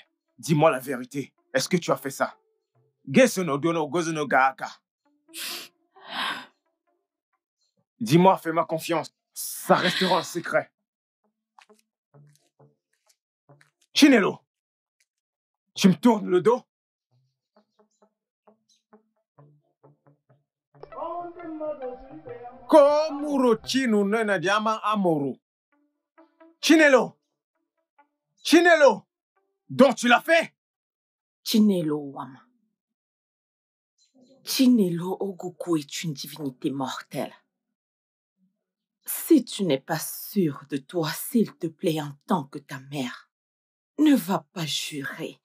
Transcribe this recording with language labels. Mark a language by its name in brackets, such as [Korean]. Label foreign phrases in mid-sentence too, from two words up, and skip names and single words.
[French] Dis-moi la vérité. Est-ce que tu as fait ça? Dis-moi, fais-moi confiance. Ça restera un secret. Chinelo, tu me tournes le dos? Komuro chinu nena jama amoru. Chinelo! Chinelo! Donc tu l'as fait? Chinelo Wama. Chinelo Ogogo est une divinité mortelle. Si tu n'es pas sûr de toi, s'il te plaît, en tant que ta mère, ne va pas jurer.